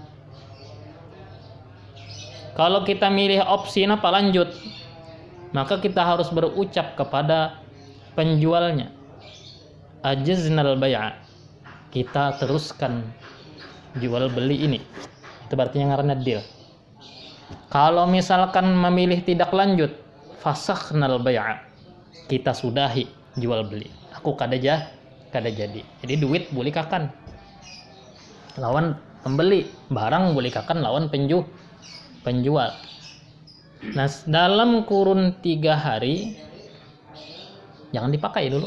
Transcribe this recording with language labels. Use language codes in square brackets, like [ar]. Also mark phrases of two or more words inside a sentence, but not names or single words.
[id] Kalau kita milih opsi apa lanjut, maka kita harus berucap kepada penjualnya, [ar] أجزنا البيع, [id] kita teruskan jual beli ini. Itu berarti yang ngaranna deal. Kalau misalkan memilih tidak lanjut, [ar] فسخنا البيع, [id] kita sudahi jual beli. [bjn] Aku kada jadi. Jadi duit boleh kakan lawan pembeli, barang boleh kakan lawan penjual. [id] Nah dalam kurun 3 hari jangan dipakai dulu.